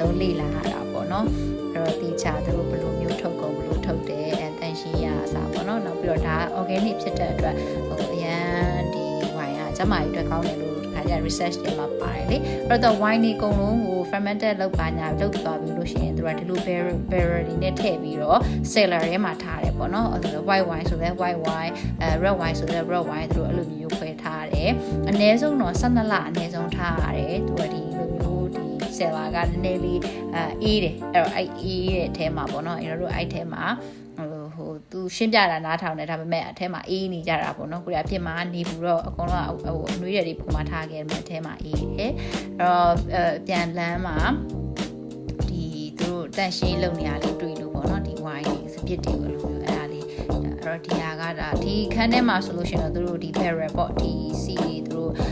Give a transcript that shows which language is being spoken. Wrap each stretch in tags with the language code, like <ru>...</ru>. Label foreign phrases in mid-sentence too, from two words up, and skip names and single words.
<my>ဆုံးလေ့လာရတာပေါ့နော်အဲ့တော့ဒီချာသူတို့ဘယ်လိုမျိုးထုတ်ကုန်ဘယ်လိုထုတ်တယ်တန်ရှင်းရအစားပေါ့နော်နောက်ပြီးတော့ဒါ organic ဖြစ်တဲ့အတွက်အရန်ဒီ wine ကကျမကြီးအတွက်ကောင်းတယ်လို့research တွေမှာပါတယ်လေအဲ့တော့ wine တွေအကုန် လုံးကို fermented လုပ်ပါညာလုပ်သွားပြီးလို့ရှိရင်သူကဒီလို barrel တွေနဲ့ထည့်ပြီးတော့ cellar ထဲမှာထားတယ်ပေါ့နော်အဲ့ဒါ</my> <en>white wine</en> <my>ဆိုလဲ</my> <en>white wine red wine</en> <my>ဆိုလဲ</my> <en>red wine</en> <my>သူတို့အဲ့လို မျိုးခွဲထားတယ်အနည်းဆုံးတော့12လအနည်းဆုံးထားရတယ်သူကဒီလိုမျိုးဒီ cellar ကနည်းနည်းလေးအေးတယ်အဲ့တော့အဲ့အေး တဲ့အထဲမှာပေါ့နော်အဲ့တို့အဲ့ထဲမှာသူရှင်းပြတာနားထောင်တယ်ဒါပေမဲ့အထဲမှာအေးနေကြတာပေါ့နော်ကိုရအဖြစ်မှာနေဘူးတော့အကုန်လုံးအနှွေးတွေပုံမှန်ထားခဲ့တယ်အထဲမှာအေးတယ်အဲ့တော့ပြန်လန်းမှာဒီသူတို့တန့်ရှင်းလုပ်နေရလေးတွေ့လို့ပေါ့နော်ဒီ wine တွေစပစ်တွေလိုမျိုးအဲ့ဒါလေးအဲ့တော့ဒီဟာကဒါဒီခန်းထဲမှာဆိုလို့ရှိရင်တော့သူတို့ဒီ barrel ပေါ့ဒီစီသူတို့</my>